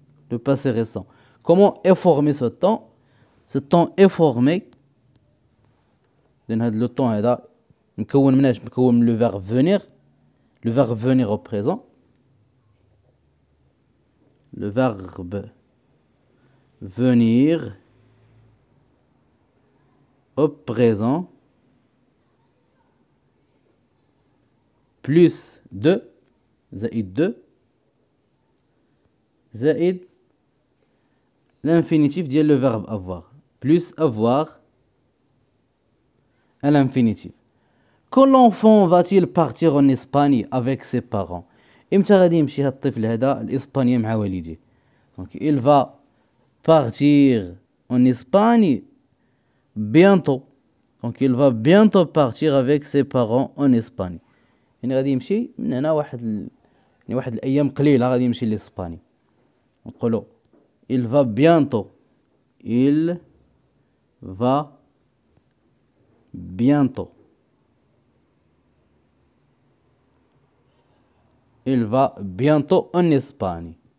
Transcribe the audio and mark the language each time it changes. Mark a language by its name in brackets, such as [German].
[French] Le passé récent. Comment est formé ce temps? Ce temps est formé [Arabic] لأن هذا لو طون هذا مكون مناش مكون من لو فيرب فونير. [French] لو فيرب فونير au présent. Le verbe venir au présent plus 2 [Arabic] زائد [French] l'infinitif ديال le verbe avoir plus avoir à l'infinitif. Quand l'enfant va-t-il partir en Espagne avec ses parents? [Arabic] امتى غادي يمشي هاد الطفل هذا الإسبانيا مع والديه؟ [French] Donc il va partir en Espagne bientôt. Donc il va bientôt partir avec ses parents en Espagne. [Arabic] يعني غادي يمشي من هنا يعني واحد الأيام قليلة غادي يمشي لإسبانيا. نقولوا [French] il va bientôt. Il va bientôt. Il va bientôt en Espagne.